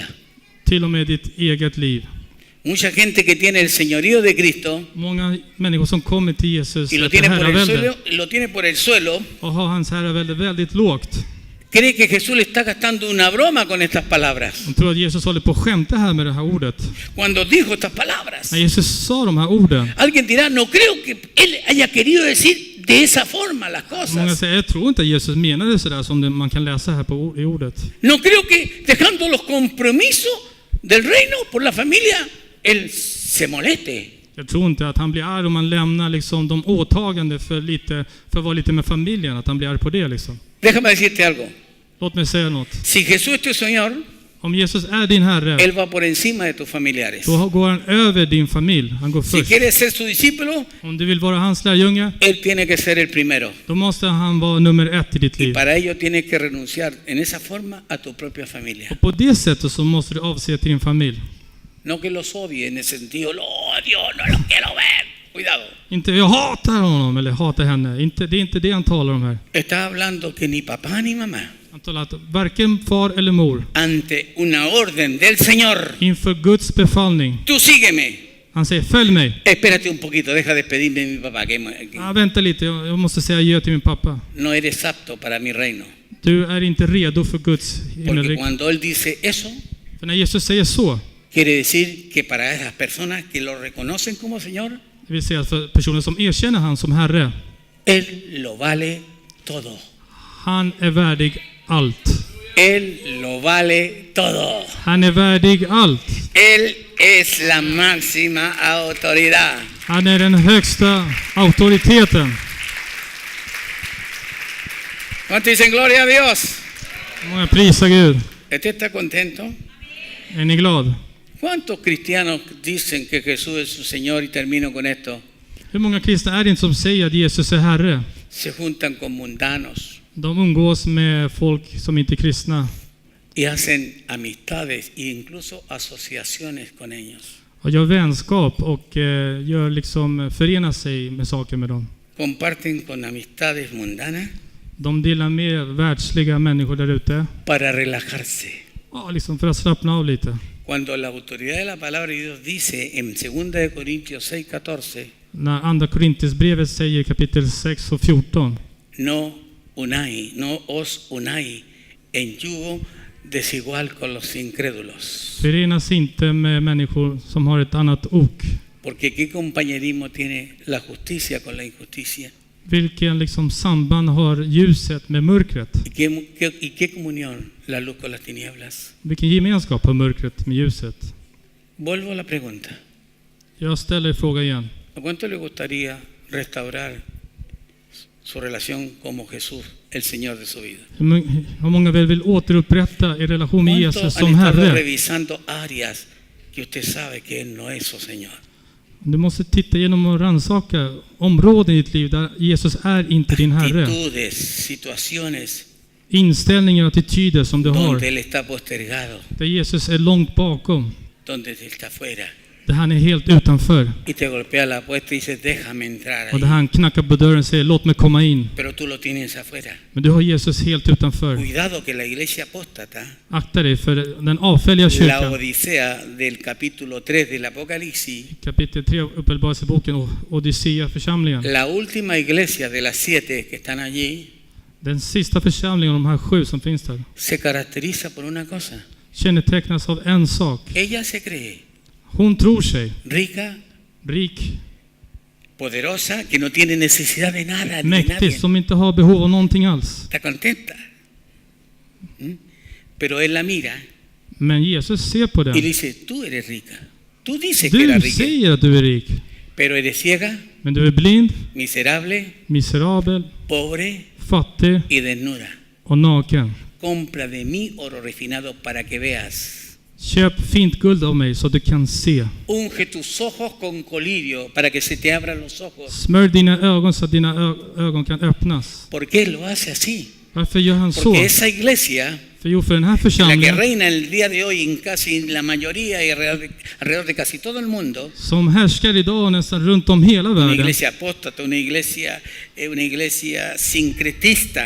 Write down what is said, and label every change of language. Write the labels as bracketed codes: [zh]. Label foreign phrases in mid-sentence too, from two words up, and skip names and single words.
[sv] till och med ditt eget liv. [es] Mucha gente que tiene el señorío de Cristo [sv] Många människor som kommer till Jesus [es] y lo [sv] efter [es] tiene por el [sv] herravälde [es] suelo, lo tiene por el suelo, [sv] och har hans herravälde väldigt lågt. [es] cree que Jesús le está gastando una broma con estas palabras. [sv] De tror att Jesus håller på att skämta här med det här ordet. [es] Cuando dijo estas palabras, [sv] När Jesus sa de här orden, [es] alguien dirá, no creo que él haya querido decir de esa forma las [sv] många [es] cosas. [sv] säger, jag tror inte att Jesus menade sådär som man kan läsa här i ordet. [es] No creo que dejando los compromisos del reino por la familia, él se moleste. [sv] Jag tror inte att han blir arg om man lämnar liksom de åtagande för att vara lite med familjen, att han blir arg på det liksom. [es] Déjame decirte algo. [sv] Låt mig säga något. [es] Si Jesús es tu Señor, [sv] Om Jesus är din Herre, [es] Él va por encima de tus familiares. [sv] då går han över din familj. Han går [es] Si [sv] först. [es] quieres ser su discípulo, [sv] Om du vill vara hans lärjunge, [es] Él tiene que ser el primero. [sv] då måste han vara nummer 1 i ditt [es] Y [sv] liv. [es] para ello tienes que renunciar en esa forma a tu propia familia. [sv] Och på det sättet så måste du avse till din familj. [es] No que los odie en el sentido, lo odio, no lo quiero ver. Cuidado. [sv] Inte jag hatar honom eller hatar henne. Inte, det är inte det han talar om här. [es] Está hablando que ni papá ni mamá, [sv] Han talar att varken far eller mor [es] ante una orden del Señor, [sv] inför Guds befallning. [es] tú sígueme. [sv] Han säger följ mig. [es] Espérate un poquito, deja despedirme de mi papá, que [sv] Vänta lite, jag måste säga adjö till min pappa. [es] no eres apto para mi reino. [sv] Du är inte redo för Guds [es] Porque [sv] himmelrike. [es] cuando Él dice eso, [sv] För när Jesus säger så, [es] quiere decir que para esas personas que lo reconocen como Señor, [sv] det vill säga att för personer som erkänner han som Herre, [es] Él lo vale todo. [sv] han är värdig allt. [es] Él lo vale todo. [sv] Han är värdig allt. [es] Él es la máxima autoridad. [sv] Han är den högsta auktoriteten. [es] ¿Cuántos dicen gloria a Dios? [sv] Många prisar Gud. [es] ¿Usted está contento? [sv] Är ni glad? [es] ¿Cuántos cristianos dicen que Jesús es su Señor? Y termino con esto. [sv] Hur många kristna är det inte som säger att Jesus är Herre? [es] Se juntan con mundanos [sv] De umgås med folk som inte är kristna [es] y hacen amistades e incluso asociaciones con ellos. [sv] och gör vänskap och gör liksom förenar sig med saker med dem. [es] Comparten con amistades mundanas [sv] De delar med världsliga människor där ute. [es] para relajarse. [sv] Ja, liksom för att slappna av lite. [es] Cuando la autoridad de la palabra de Dios dice en 2 de Corintios 6:14, [sv] När andra Korinthierbrevet säger kapitel 6 och 14. [es] no os unáis en yugo desigual con los incrédulos. [sv] Förenas inte med människor som har ett annat ok. [es] Porque qué compañerismo tiene la justicia con la injusticia. [sv] Vilken liksom samband har ljuset med mörkret? [es] ¿Y qué comunión la luz con las tinieblas? [sv] Vilken gemenskap har mörkret med ljuset? [es] Vuelvo a la pregunta. [sv] Jag ställer frågan igen. [es] ¿A cuánto le gustaría restaurar su relación como Jesús, el Señor de su vida? [sv] Hur många vill återupprätta er relation med [es] ¿Cuántos [sv] Jesus han som [es] estado [sv] Herre? [es] revisando áreas que usted sabe que Él no es su Señor? [sv] Du måste titta igenom och rannsaka områden i ditt liv där Jesus är inte din Herre. [es] Actitudes, situaciones [sv] Inställningar och attityder som du har. [es] donde Él está postergado, [sv] Där Jesus är långt bakom. [es] donde Él está fuera. [sv] Där han är helt utanför. [es] Y te golpea la puerta y dice, déjame entrar [sv] Och där [es] ahí. [sv] han knackar på dörren och säger låt mig komma in. [es] Pero tú lo tienes afuera. [sv] Men du har Jesus helt utanför. [es] Cuidado que la iglesia apóstata, [sv] Akta dig för den avfälliga [es] la [sv] kyrkan. [es] Odisea del capítulo 3 del Apocalipsis, [sv] Kapitel 3 Uppenbarelseboken och Odysea-församlingen. [es] la última iglesia de las 7 que están allí, [sv] Den sista församlingen av de här 7 som finns där [es] se caracteriza por una cosa. [sv] kännetecknas av en sak. [es] Ella se cree [sv] Hon tror sig [es] rica, [sv] rik, [es] poderosa, que no tiene necesidad de nada, ni de [sv] mäktig, [es] nadie. [sv] som inte har behov av någonting alls. [es] Está contenta. Pero Él la mira [sv] Men Jesus ser på [es] y le [sv] den. [es] dice, tú eres rica. Tú dices que eras [sv] Du [es] rica, [sv] säger att du är rik, [es] pero eres ciega, [sv] men du är blind, [es] miserable, [sv] miserabel, [es] pobre [sv] fattig [es] y desnuda. [sv] och naken. [es] Compra de mí oro refinado para que veas. [sv] Köp fint guld av mig så att du kan se. [es] Unge tus ojos con colirio para que se te abran los ojos. [sv] Smörj dina ögon så att dina ögon kan öppnas. [es] ¿Por qué lo hace así? [sv] Varför gör han så? [es] Porque esa iglesia, [sv] För jo, för den här [es] la que [sv] församlingen [es] reina el día de hoy en casi la mayoría y alrededor de casi todo el mundo, [sv] som härskar idag nästan runt om hela [es] una [sv] världen. [es] iglesia apóstata, una iglesia sincretista,